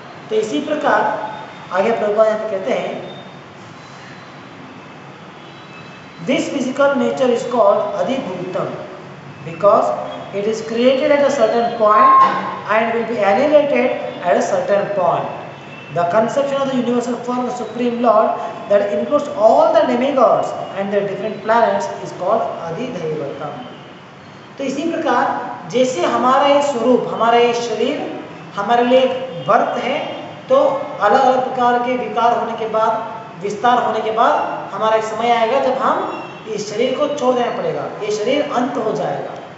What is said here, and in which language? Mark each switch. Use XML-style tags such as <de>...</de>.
<hi>तो इसी प्रकार आगे प्रभुपाद यहाँ पे कहते हैं</hi> <en>This physical nature is called अधिभूतम because it is created at a certain point and will be annihilated at a certain point. The conception of the universal form of the Supreme Lord that includes all the demigods and their different planets is called Adhidaivatam.</en> <hi>तो इसी प्रकार जैसे हमारा ये स्वरूप, हमारा ये शरीर हमारे लिए एक बर्थ है, तो अलग अलग प्रकार के विकार होने के बाद, विस्तार होने के बाद हमारा एक समय आएगा जब हम इस शरीर को छोड़ देना पड़ेगा, ये शरीर अंत हो जाएगा।</hi>